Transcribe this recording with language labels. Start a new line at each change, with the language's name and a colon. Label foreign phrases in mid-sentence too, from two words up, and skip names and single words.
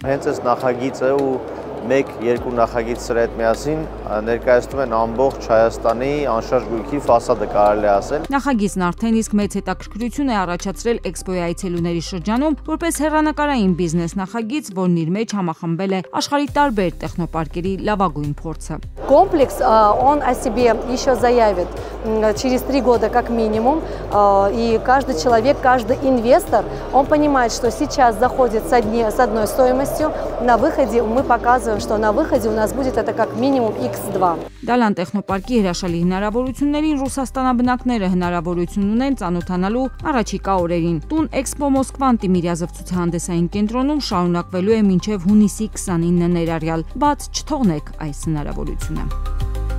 Armenian: Հենց այս նախագիծը ու մեկ-երկու նախագիծ սրա հետ միասին ներկայացնում են ամբողջ Հայաստանի անշարժ գույքի ֆասադը, կարելի է ասել։ Նախագիծն արդեն իսկ մեծ հետաքրքրություն է առաջացրել էքսպոյի այցելուների шրջանում, որպես հեռանկարային բիզնես նախագիծ, որն իր մեջ համախմբել է աշխարհի տարբեր տեխնոպարկերի լավագույն փորձը։
Russian: Комплекс, он о себе еще заявит через 3 года как минимум, и каждый человек, каждый инвестор, он понимает, что сейчас заходит с одной стоимостью, на выходе мы показываем, что на выходе у нас будет это как минимум x2.
Armenian: Դալան տեխնոպարկի հրաշալի հնարավորություններին ռուսաստանաբնակները հնարավորություն ունեն ծանոթանալու առաջիկա օրերին։ Տուն Էքսպո Մոսկվան Տիմիրյազով ցուցահանդեսային կենտրոնում շարունակվելու է մինչև հունիսի 29 ներառյալ, բաց չթողնեք այս հնարավորությունը։